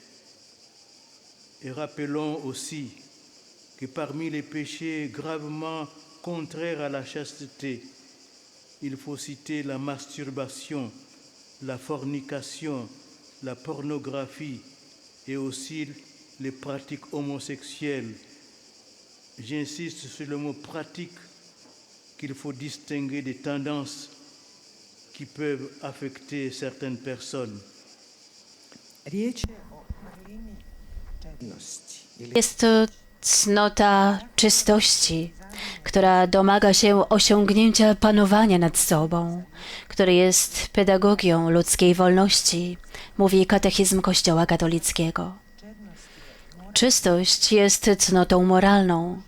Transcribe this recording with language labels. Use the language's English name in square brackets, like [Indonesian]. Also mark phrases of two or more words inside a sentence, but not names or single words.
[French] Et rappelons aussi que parmi les péchés gravement contraires à la chasteté, il faut citer la masturbation, la fornication, la pornographie et aussi les pratiques homosexuelles. J'insiste sur le mot pratique, qu'il faut distinguer des tendances qui peuvent affecter certaines personnes. [Croatian] riječ je o vrlini čednosti ili [Polish] Jest to cnota czystości, która domaga się osiągnięcia panowania nad sobą, który jest pedagogią ludzkiej wolności, mówi katechizm Kościoła katolickiego. Czystość jest cnotą moralną.